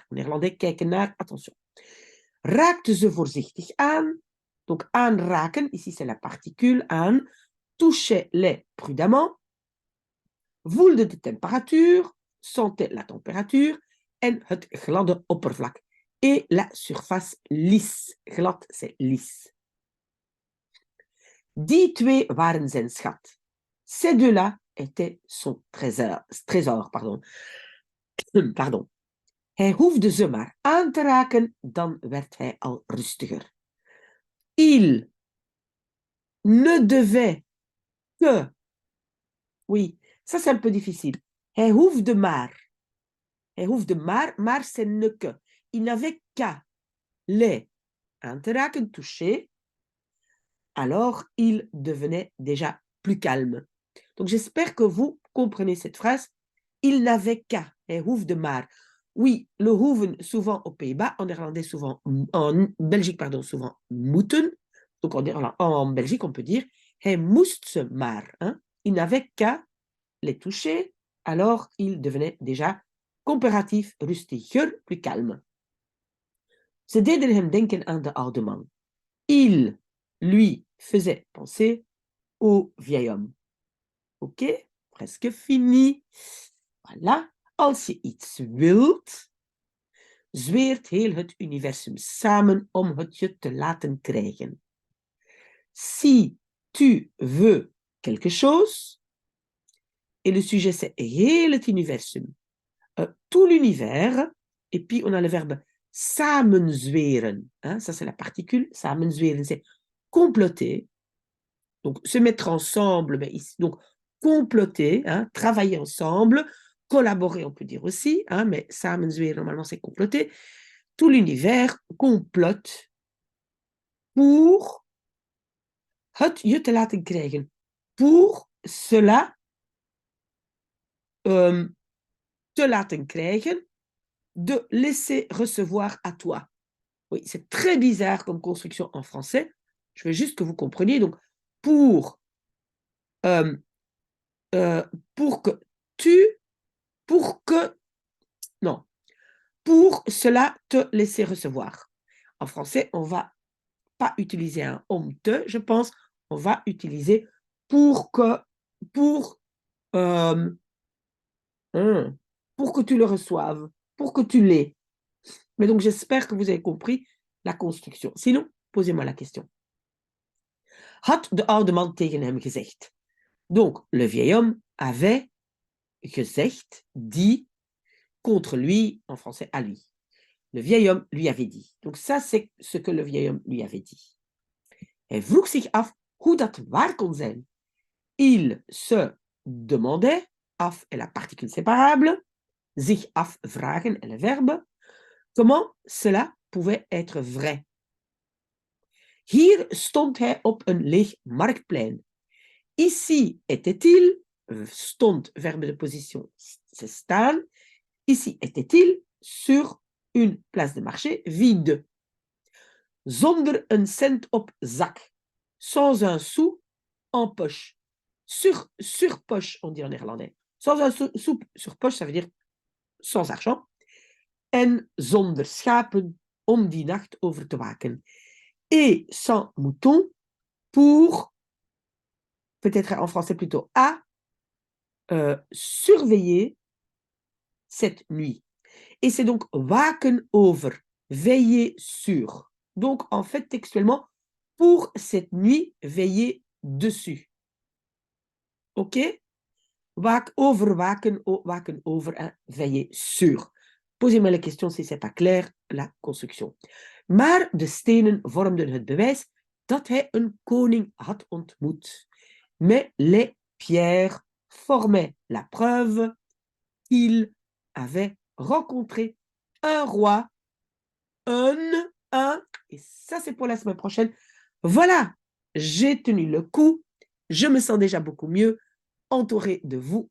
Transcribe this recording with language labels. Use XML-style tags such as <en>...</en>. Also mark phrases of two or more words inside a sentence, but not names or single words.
<fr>En néerlandais,</fr> <nl>kijken naar, attention. Raakte ze voorzichtig aan.</nl> <fr>Donc, aanraken, ici c'est la particule aan. Touchait-les prudemment.</fr> <nl>Voelde de temperatuur,</nl> <fr>sentait la température</fr> <nl>en het gladde oppervlak.</nl> <fr>Et la surface lisse. Glad, c'est lisse.</fr> <nl>Die twee waren zijn schat.</nl> <fr>Ces deux-là étaient son trésor. Pardon.</fr> <nl>Hij hoefde ze maar aan te raken, dan werd hij al rustiger.</nl> <fr>Il ne devait que... Oui, ça c'est un peu difficile.</fr> <nl>Hij hoefde maar. Hij hoefde maar</nl> <fr>c'est ne que. Il n'avait qu'à les</fr> <nl>aan te raken,</nl> <fr>toucher, alors il devenait déjà plus calme. Donc j'espère que vous comprenez cette phrase. Il n'avait qu'à,</fr> <nl>hij hoefde maar.</nl> <fr>Oui, le hoeven souvent aux Pays-Bas, en néerlandais souvent, en Belgique, pardon, souvent moeten. Donc en Belgique, on peut dire,</fr> <nl>hij moest ze maar.</nl> <fr>Hein? Il n'avait qu'à les toucher, alors il devenait déjà comparatif, rustiger, plus calme.</fr> <nl>Ze deden hem denken aan de oude man.</nl> <fr>Il, lui, faisait penser au vieil homme. Ok, presque fini. Voilà.</fr> <nl>Als je iets wilt, zweert heel het universum samen om het je te laten krijgen.</nl> <fr>Si tu veux quelque chose, et le sujet c'est</fr> <nl>heel het universum,</nl> <fr>tout l'univers, et puis on a le verbe samenzweren, hein, ça c'est la particule, samenzweren, c'est comploter, donc se mettre ensemble, mais ici, donc comploter, hein, travailler ensemble, collaborer on peut dire aussi, hein, mais samenzweren normalement c'est comploter, tout l'univers complote pour</fr> <nl>het je te laten krijgen,</nl> <fr>pour cela</fr> <nl>te laten krijgen,</nl> <fr>de laisser recevoir à toi. Oui, c'est très bizarre comme construction en français. Je veux juste que vous compreniez. Donc, pour que pour cela te laisser recevoir. En français, on va pas utiliser un</fr> <nl>om te,</nl> <fr>je pense. On va utiliser pour que tu le reçoives, pour que tu l'aies. Mais donc, j'espère que vous avez compris la construction. Sinon, posez-moi la question.</fr> <nl>Had de oude man tegen hem gezegd.</nl> <fr>Donc, le vieil homme avait gezegd, dit, contre lui, en français, à lui. Le vieil homme lui avait dit. Donc, ça, c'est ce que le vieil homme lui avait dit.</fr> <nl>Hij vroeg zich af hoe dat waar kon zijn.</nl> <fr>Il se demandait, af est la particule séparable,</fr> <nl>zich afvragen</nl> <fr>est le verbe, comment cela pouvait être vrai.</fr> <nl>Hier stond hij op een leeg marktplein.</nl> <fr>Ici était-il, stond, verbe de position se staan. Ici était-il sur une place de marché vide.</fr> <nl>Zonder een cent op zak.</nl> <fr>Sans un sou en poche. Sur poche, on dit en néerlandais. Sans un sou sur poche, ça veut dire sans argent.</fr> <nl>En zonder schapen om die nacht over te waken.</nl> <fr>Et sans mouton pour, peut-être en français plutôt, à surveiller cette nuit. Et c'est donc</fr> <nl>waken over,</nl> <fr>veiller sur. Donc, en fait, textuellement, pour cette nuit, veiller dessus.</fr> <nl>OK? Waken over,</nl> <fr>hein, veiller sur. Posez-moi la question si ce n'est pas clair, la construction.</fr> <nl>Maar de stenen vormden het bewijs dat hij een koning had ontmoet.</nl> <fr>Mais les pierres formaient la preuve qu'il avait rencontré un roi, et ça c'est pour la semaine prochaine. Voilà, j'ai tenu le coup, je me sens déjà beaucoup mieux, entourée de vous.</fr>